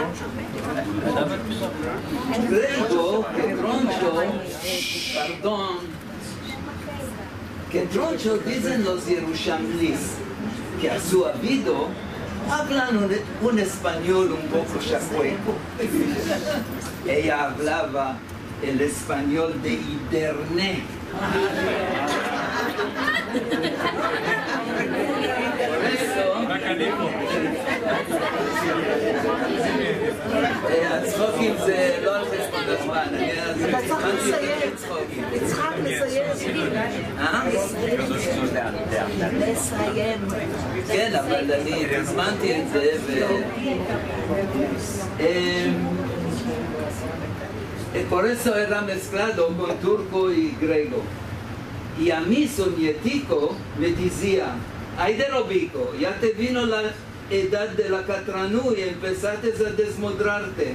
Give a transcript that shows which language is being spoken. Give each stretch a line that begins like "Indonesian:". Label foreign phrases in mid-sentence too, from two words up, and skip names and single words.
Ladino: Creo que troncho, perdón, que troncho dicen los yerushamlis, que a su habido hablan un español un poco chacueco. Ella hablaba el español de internet. Por eso,
Hebrew: הצחוקים זה לא על חשבון הזמן, אתה צריך לסיים. כן, אבל אני הזמנתי את זה
Ladino: por eso era mezclado con turco y griego. Y a mí soñetico me decía, ay de Robico, ya te vino la edad de la catranú y empezaste a desmodrarte.